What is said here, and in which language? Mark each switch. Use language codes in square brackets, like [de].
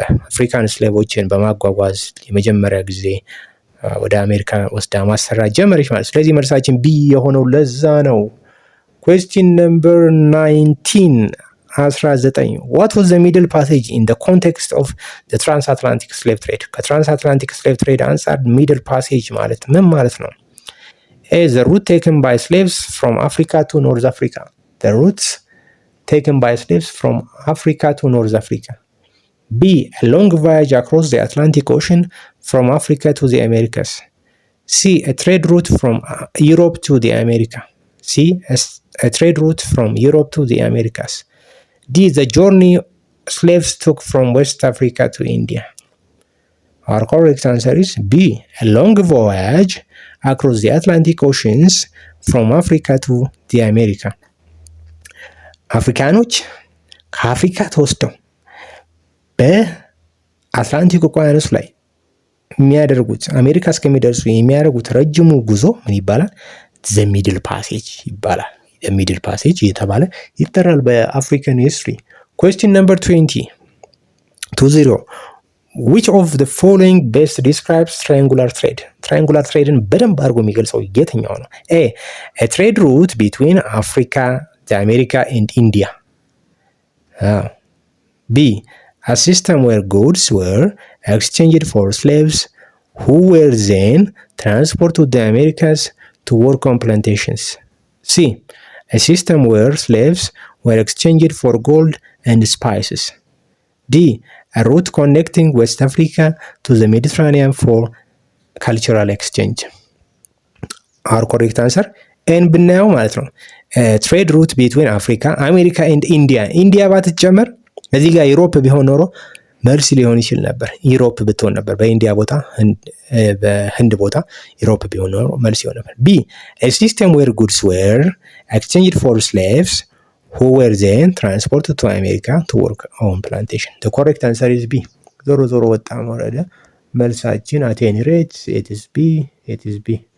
[am] አፍሪካን ስሌቮችን በማጓጓዝ የመጀመሪያ ጊዜ ወደ አሜሪካ ወስዳ ማሰራት ጀመረች ማለት። ስለዚህ መልሳችን ቢ የሆነው ለዛ ነው። [en] ኩዌስችን ነምበር 19 what was the middle passage in the context of the transatlantic slave trade? [am] ከትራንስአትላንቲክ ስሌቭ ትሬድ አንጻር ሚድል ፓሴጅ ማለት ምን ማለት ነው? [en] A the route taken by slaves from Africa to North Africa. The routes taken by slaves from Africa to North Africa. B a long voyage across the Atlantic Ocean from Africa to the Americas. C a trade route from Europe to the America. C a trade route from Europe to the Americas. D the journey slaves took from West Africa to India. Our correct answer is B a long voyage across the Atlantic Oceans from Africa to the America. [am] አፍሪካኖች ከአፍሪካ ተወስደው በአትላንቲክ ውቅያኖስ ላይ የሚያደርጉት አሜሪካ እስከሚደርሱ የሚያደርጉት ረጅሙ ጉዞ ምን ይባላል? ዘ ሚድል ፓሴጅ ይባላል። ዘ ሚድል ፓሴጅ እየተባለ ይጠራል በአፍሪካን ሂስትሪ። [en] ኩዌስችን ነምበር 20 which of the following best describes triangular trade? [am] triangular tradeን በደንብ አድርጎ የሚገልጸው የትኛው ነው? [en] A a trade route between Africa, the America and India. B a system where goods were exchanged for slaves who were then transported to the Americas to work on plantations. C a system where slaves were exchanged for gold and spices. D a route connecting West Africa to the Mediterranean for cultural exchange. Our correct answer ኤን [am] ብናየው ማለት ነው [en] ትሬድ ሩት ቢትዊን አፍሪካ አሜሪካ ኤንድ ኢንዲያ [am] ባትጨመር እዚህ ጋር ዩሮፕ ቢሆን ኖሮ መልስ ሊሆን ይችል ነበር። ዩሮፕ ብትሆን ነበር። በኢንዲያ ቦታ በህንድ ቦታ ዩሮፕ ቢሆን ኖሮ መልስ ይሆን ነበር። [en] ቢ a system where goods were exchanged for slaves who were then transported to America to work on plantation. The correct answer is B. [am] ዞሮ ዞሮ ወጣ ወረደ መልሳችን [en] at any rate it is B.